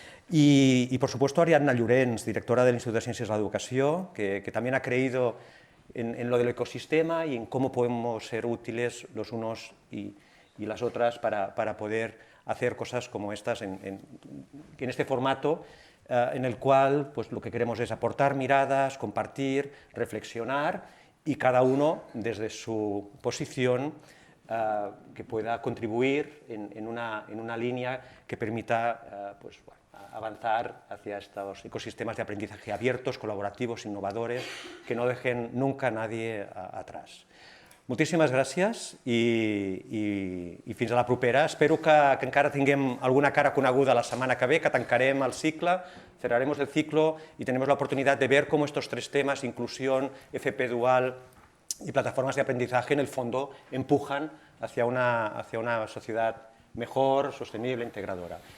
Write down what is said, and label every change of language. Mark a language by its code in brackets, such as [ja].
[es] Y por supuesto Ariadna Llorens, directora del Instituto de Ciencias de la Educación, que también ha creído en lo del ecosistema y en cómo podemos ser útiles los unos y las otras para poder hacer cosas como estas en este formato en el cual pues, lo que queremos es aportar miradas, compartir, reflexionar y cada uno desde su posición que pueda contribuir en una línea que permita pues, bueno, avanzar hacia estos ecosistemas de aprendizaje abiertos, colaborativos, innovadores, que no dejen nunca a nadie atrás. [ca] Moltíssimes gràcies i fins a la propera. Espero que encara tinguem alguna cara coneguda la setmana que ve, que tancarem el cicle, [es] cerraremos el ciclo y tenemos la oportunidad de ver cómo estos tres temas, inclusión, FP dual y plataformas de aprendizaje, en el fondo empujan hacia una sociedad mejor, sostenible, integradora.